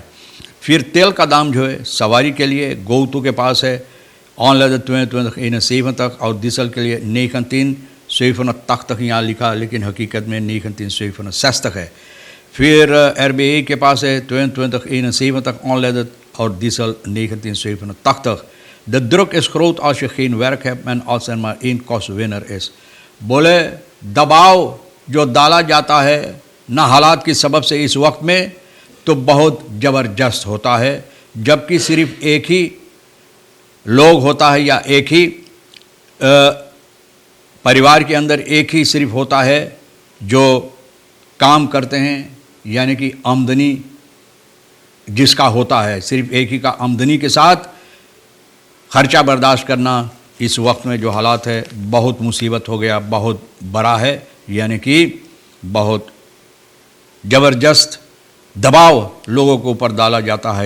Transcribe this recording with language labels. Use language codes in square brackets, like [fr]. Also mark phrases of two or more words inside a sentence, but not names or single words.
[hi] फिर तेल का दाम जो है सवारी के लिए गोतू के पास है ऑनलाइन 21 तक और डीजल के लिए 19 तक यहाँ लिखा, लेकिन हकीकत में 19 तक है। फिर RBA के पास है 21 तक ऑनलाइन और डीजल 19 तक। [nl] De druk is groot als je geen werk hebt en als er maar één kostwinner is. [hi] बोले दबाव जो डाला जाता है ना हालात की सबब से इस वक्त में तो बहुत ज़बरदस्त होता है, जबकि सिर्फ एक ही लोग होता है या एक ही परिवार के अंदर एक ही सिर्फ होता है जो काम करते हैं, यानी कि आमदनी जिसका होता है, सिर्फ एक ही का आमदनी के साथ खर्चा बर्दाश्त करना इस वक्त में जो हालात है बहुत मुसीबत हो गया, बहुत बड़ा है, यानी कि बहुत ज़बरदस्त दबाव लोगों के ऊपर डाला जाता है।